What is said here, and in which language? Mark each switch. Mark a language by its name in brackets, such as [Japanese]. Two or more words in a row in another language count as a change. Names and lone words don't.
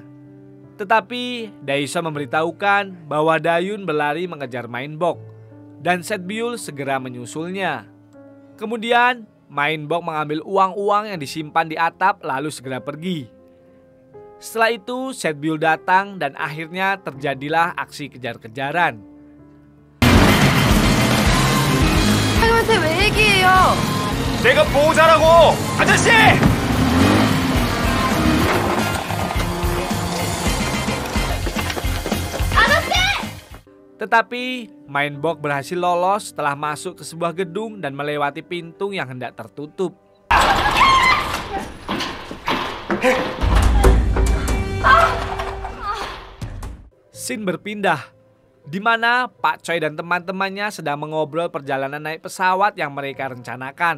[Indonesian] Tetapi Daison memberitahukan bahwa Dayun berlari mengejar Mainbok dan Setbiul segera menyusulnya. Kemudian Mainbok mengambil uang-uang yang disimpan di atap lalu segera pergi. Setelah itu Setbiul datang dan akhirnya terjadilah aksi kejar-kejaran. [Korean] 형한테 왜 얘기해요? 내가 보호자라고! 아저씨! [Indonesian] Tetapi Mainbok berhasil lolos setelah masuk ke sebuah gedung dan melewati pintu yang hendak tertutup. Scene berpindah, di mana Pak Choi dan teman-temannya sedang mengobrol perjalanan naik pesawat yang mereka rencanakan.